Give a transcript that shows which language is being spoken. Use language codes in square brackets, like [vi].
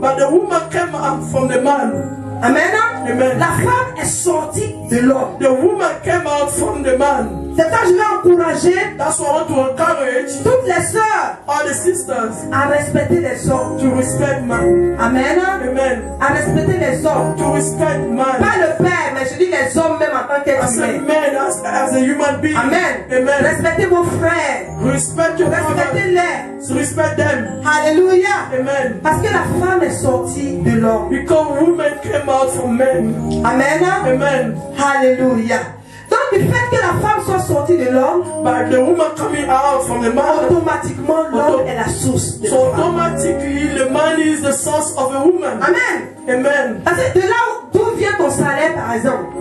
[en] but the woman came out from the man. Amen. Amen. [fr] La femme est sortie de l'homme. [en] The woman came out from the man. [fr] C'est ça que je vais encourager [en] That's why I want to encourage [fr] toutes les sœurs [en] all the sisters [fr] à respecter les hommes. [en] to respect man. Amen. Amen. [fr] À respecter les hommes. [en] To respect man. [fr] Pas le père, mais je dis les hommes même en tant qu'être [en] As a [fr] humain. [en] man, as a human being. Amen. Amen. [fr] Respectez vos frères. [en] Respect your brothers. [fr] Respectez-les. [en] Respect them. Alléluia. Amen. [fr] Parce que la femme est sortie de l'homme. [en] Because women came out from men. Amen. Amen. Alléluia. [fr] Donc du fait que la femme soit sortie de l'homme, [en] But the woman coming out from the man, [fr] automatiquement l'homme est la source de [en] so [fr] la femme. [en] automatically the man is the source of a woman. Amen. Amen. [fr] Parce que de là d'où vient ton salaire par exemple,